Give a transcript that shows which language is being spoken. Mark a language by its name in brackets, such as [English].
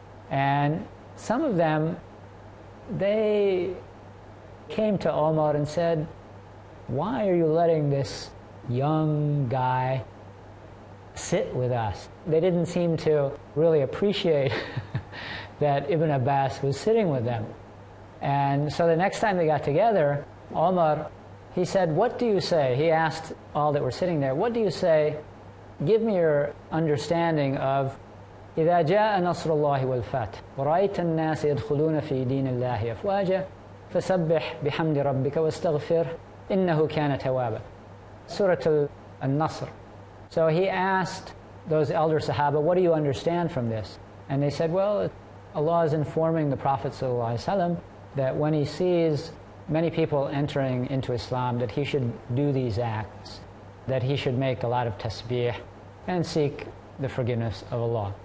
[English] And some of them, they came to Umar and said, "Why are you letting this young guy sit with us?" They didn't seem to really appreciate that Ibn Abbas was sitting with them. And so the next time they got together, Umar, he said, "What do you say?" He asked all that were sitting there, "What do you say? Give me your understanding of [Arabic] إِذَا جَاءَ نَصْرُ اللَّهِ وَالْفَتْحُ وَرَأَيْتَ النَّاسَ يَدْخُلُونَ فِي دِينِ اللَّهِ أَفْوَاجًا فَسَبِّحْ بِحَمْدِ رَبِّكَ وَاسْتَغْفِرْ إِنَّهُ كَانَ تَوَّابًا." [English] Surah Al-Nasr. So he asked those elder Sahaba, "What do you understand from this?" And they said, "Well, Allah is informing the Prophet ﷺ that when he sees many people entering into Islam, that he should do these acts, that he should make a lot of tasbih and seek the forgiveness of Allah."